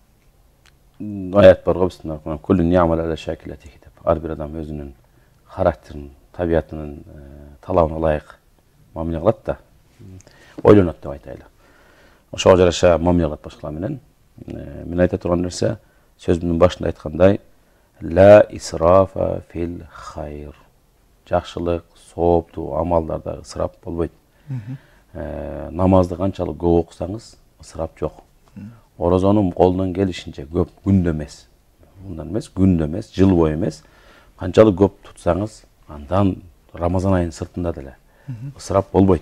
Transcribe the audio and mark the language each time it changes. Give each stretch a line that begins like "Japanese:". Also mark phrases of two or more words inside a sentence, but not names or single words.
Kyrgyz: Аят бар го бизде,
Arabic: "كل يعمل على شاكلته"
Kyrgyz: деп. Ар бир адам өзүнүн характерин, табиятынын талабына ылайык мамиле кылат да, ойлонот деп айтайлы. Ошого жараша мамиле кылат башкалар менен. Мен айта турган нерсе, сөзүмдүн башында айткандай,
Arabic: لا إسراف في الخير.
Kyrgyz: Жакшылык, сооптуу амалдарда ысырап болбойт. Намазды канчалык көп окусаңыз, ысырап жок. Орозону колунан келишинче көп, күндө эмес. Мындан эмес, күндө эмес, жыл бою эмес. Канчалык көп тутсаңыз, андан Рамазан айынын сыртында деле ысырап болбойт.